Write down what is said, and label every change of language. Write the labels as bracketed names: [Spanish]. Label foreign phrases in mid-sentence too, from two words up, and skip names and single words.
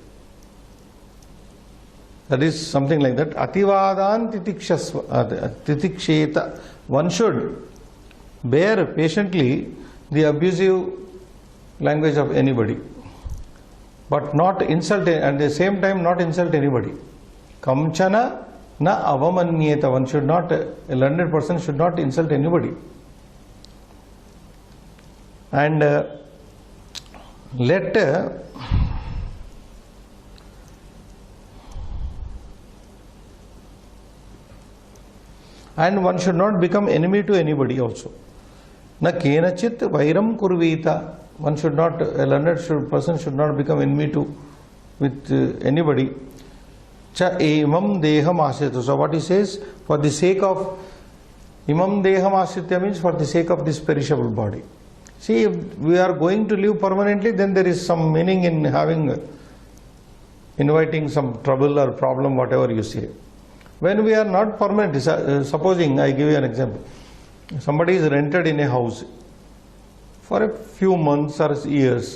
[English] That is something like that. [Sanskrit] अतिवादान् तितिक्षेत. [English] One should bear patiently the abusive language of anybody, but not insult, at the same time not insult anybody. [Sanskrit] कञ्चन न अवमन्येत. [English] One should not, a learned person should not insult anybody. And and one should not become enemy to anybody also. [Sanskrit] न केनचित् वैरं कुर्वीत. [English] One should not, a learned person should not become enemy with anybody. [Sanskrit] च इमं देहम् आश्रित. [English] So what he says, for the sake of [Sanskrit] इमं देहम् आश्रित [English] means for the sake of this perishable body. See, if we are going to live permanently, then there is some meaning in inviting some trouble or problem, whatever you say. When we are not permanent, supposing, I give you an example. Somebody is rented in a house for a few months or years.